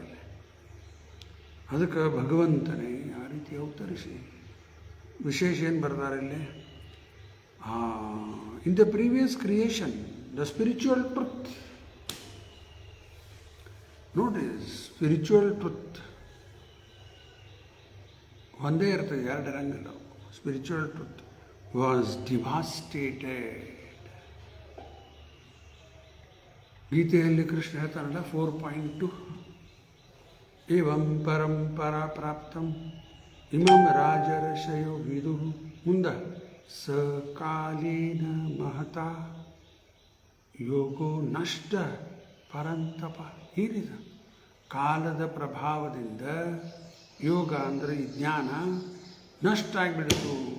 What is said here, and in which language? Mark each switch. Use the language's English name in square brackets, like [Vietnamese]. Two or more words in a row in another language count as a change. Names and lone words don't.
[Kannada] ಇಲ್ಲಿ ಅದಕ್ಕೆ ಭಗವಂತನೇ ಆ ರೀತಿ ಅವತರಿಸಿ ವಿಶೇಷ ಏನು ಬರ್ತಾರೆ ಇಲ್ಲಿ. [English] In the previous creation the spiritual truth, ನೋಡಿ spiritual truth [Kannada] ಒಂದೇ ಇರ್ತದೆ, 2 ರಂಗಗಳು. [English] Spiritual truth was devastated. [Kannada] ಗೀತೆಯಲ್ಲಿ ಕೃಷ್ಣ ಹೇಳ್ತಾನಲ್ಲ 4.2 [Sanskrit] ಏವಂ ಪರಂಪರಾ ಪ್ರಾಪ್ತಂ ಇಮಂ ರಾಜರ್ಷಯೋ ವಿದು ಮುಂದೆ ಸಕಾಲೀನ ಮಹತಾ ಯೋಗೋ ನಷ್ಟ ಪರಂತಪ. [Kannada] ಏನಿದೆ? ಕಾಲದ ಪ್ರಭಾವದಿಂದ ಯೋಗ ಅಂದರೆ ಈ ಜ್ಞಾನ ನಷ್ಟ ಆಗಿಬಿಡಿತು.